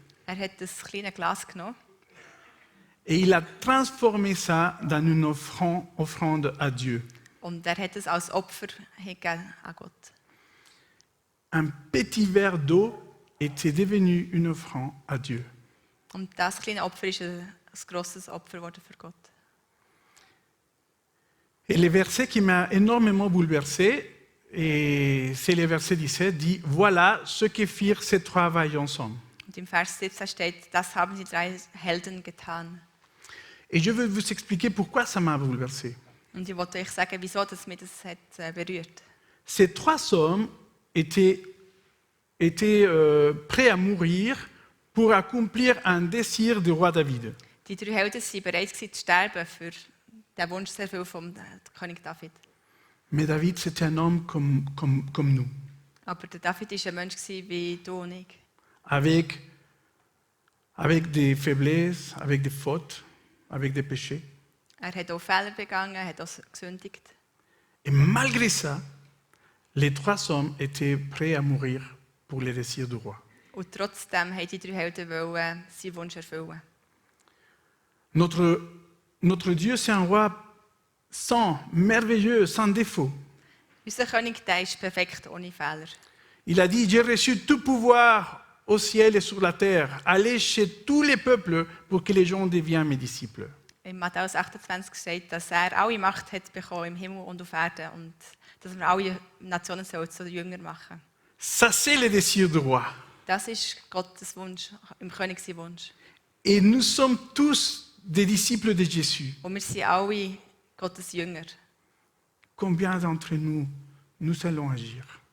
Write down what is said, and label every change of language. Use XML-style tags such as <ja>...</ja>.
<de>Er hat das kleine Glas genommen</de> <fr>et il a transformé ça dans une offrande à Dieu.</fr> <de>und er hat es als Opfer hingegeben an Gott.</de> <fr>Un petit verre d'eau était devenu une offrande à Dieu.</fr> <de>Und das kleine Opfer ist ein grosses Opfer geworden für Gott.</de> <fr>Et le verset qui m'a énormément bouleversé, et c'est le verset 17, dit « Voilà ce que firent ces 3 vaillants hommes. »</fr> <de>Und im Vers 17 steht, das haben die 3 Helden getan.</de> <fr>Et je veux vous expliquer pourquoi ça m'a bouleversé.</fr> <de>Und ich wollte euch sagen, wieso das mich das hat berührt.</de> <fr>Ces 3 hommes étaient prêts à mourir pour accomplir un désir du roi David.</fr> <de>Die 3 Helden waren bereit zu sterben für den Wunsch sehr viel vom König David.</de> <fr>Mais David, c'était un homme comme nous,</fr> <de>Aber der David war ein Mensch wie du und ich.</de> <fr>avec des faiblesses, avec des fautes, avec des péchés.</fr> <de>Er hat auch Fehler begangen, er hat auch gesündigt.</de> <fr>Et malgré ça, les 3 hommes étaient prêts à mourir pour les désirs du roi.</fr> <de>Und trotzdem wollten die 3 Helden seinen Wunsch erfüllen.</de> <fr>Notre Dieu, c'est un roi saint, merveilleux, sans défaut.</fr> <de>Unser König, der ist perfekt, ohne Fehler.</de> <fr>Il a dit, j'ai reçu tout pouvoir au ciel et sur la terre. Allez chez tous les peuples pour que les gens deviennent mes disciples.</fr> <de>In Matthäus 28 steht, dass er alle Macht hat bekommen im Himmel und auf Erden und dass wir alle Nationen zu Jünger machen.</de> <fr>Ça, c'est le désir du roi.</fr> <de>Das ist Gottes Wunsch, im König sein Wunsch.</de> <fr>Et nous sommes tous des disciples de Jésus.</fr> <de>Und wir sind alle Gottes Jünger.</de> <fr>Combien d'entre nous allons agir?</fr>